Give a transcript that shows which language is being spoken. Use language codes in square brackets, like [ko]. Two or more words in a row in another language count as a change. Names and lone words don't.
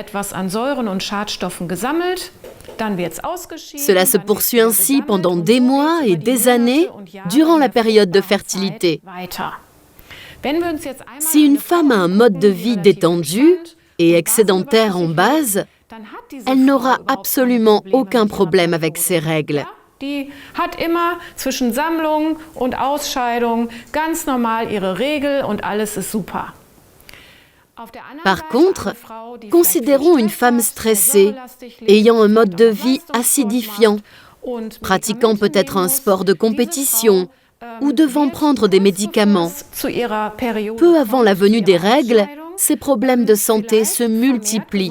[fr] Cela se poursuit ainsi pendant des mois et des années durant la période de fertilité. Si une femme a un mode de vie détendu et excédentaire en base, elle n'aura absolument aucun problème avec ses règles. [de] Die hat immer zwischen Sammlung und Ausscheidung ganz normal ihre Regel und alles ist super. [fr] Par contre, considérons une femme stressée, ayant un mode de vie acidifiant, pratiquant peut-être un sport de compétition ou devant prendre des médicaments. Peu avant la venue des règles, ces problèmes de santé se multiplient.